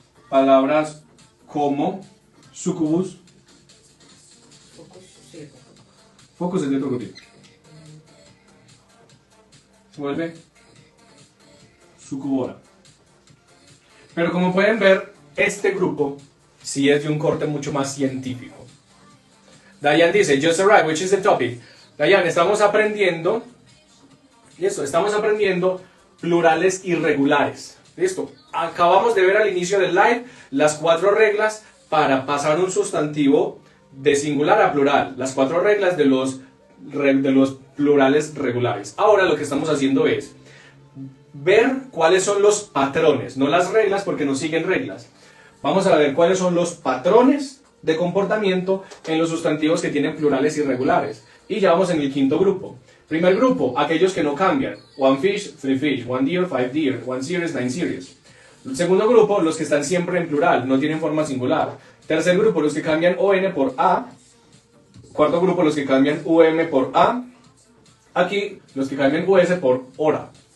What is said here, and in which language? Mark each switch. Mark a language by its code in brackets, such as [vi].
[es] Palabras como sucubus, focus es de otro grupo, se vuelve sucubora. Pero como pueden ver, este grupo sí es de un corte mucho más científico. [en] Diane [es] dice, [en] just arrived, which is the topic. [es] Diane, estamos aprendiendo, listo, estamos aprendiendo plurales irregulares. Listo, acabamos de ver al inicio del live las 4 reglas para pasar un sustantivo de singular a plural. Las 4 reglas de los plurales regulares. Ahora lo que estamos haciendo es ver cuáles son los patrones, no las reglas porque no siguen reglas. Vamos a ver cuáles son los patrones de comportamiento en los sustantivos que tienen plurales irregulares. Y ya vamos en el quinto grupo. Primer grupo, aquellos que no cambian. [en] One fish, three fish, one deer, five deer, one series, nine series. [es] El segundo grupo, los que están siempre en plural, no tienen forma singular. Tercer grupo, los que cambian ON por A. Cuarto grupo, los que cambian UM por A. Aquí, los que cambian US por hora.